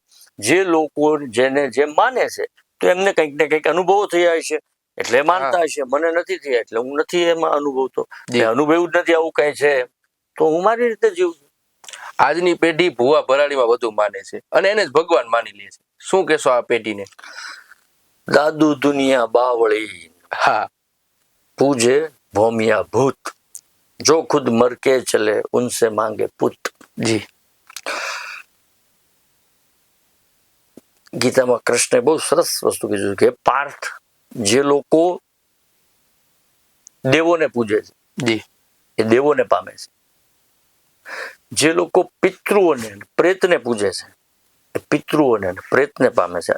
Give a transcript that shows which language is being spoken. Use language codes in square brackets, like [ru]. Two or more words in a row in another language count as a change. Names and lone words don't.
[gu] જે લોકો જેને જે માને છે તો એમને કંઈક ને કંઈક અનુભવો થયા હશે એટલે માનતા હશે. મને નથી થયા એટલે હું નથી એમાં અનુભવતો. જી. મેં અનુભવ્યું જ નથી આવું કઈ છે તો હું મારી રીતે જીવું છું. આજની પેઢી ભૂવા ભરાડીમાં વધુ માને છે અને એને જ ભગવાન માની લે છે. શું કહેશો આ પેઢીને? [hi] दादू दुनिया बावली [gu] હા [hi] पूजे भौमिया भूत, जो खुद मर के चले उनसे मांगे पुत. [gu] જી ગીતામાં કૃષ્ણે બહુ સરસ વસ્તુ કીધું કે પાર્થ, જે લોકો દેવોને પૂજે છે જી એ દેવોને પામે છે. જે લોકો પિતૃઓને પ્રેતને પૂજે છે એ પિતૃઓને પ્રેતને પામે છે.